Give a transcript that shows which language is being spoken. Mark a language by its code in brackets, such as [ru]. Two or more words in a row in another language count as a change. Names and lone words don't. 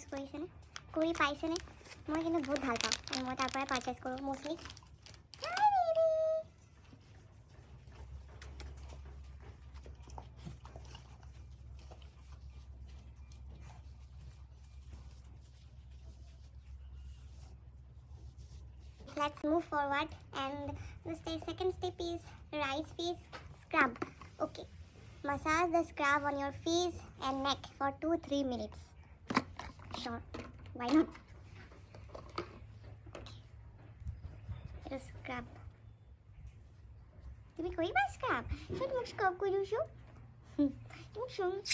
[as] কৰিছেনে কৰি পাইছেনে মই কিন্তু বহুত ভাল পাওঁ আৰু মই তাৰ পৰাই পাৰচেজ কৰোঁ মষ্টলি [en] Let's move forward and the second step is rice face scrub. Okay. Massage the scrub on your face and neck for 2-3 minutes. Sure, why not? Okay. It'll scrub. Did we go by scrub? Should we scrub? Could you show? You show.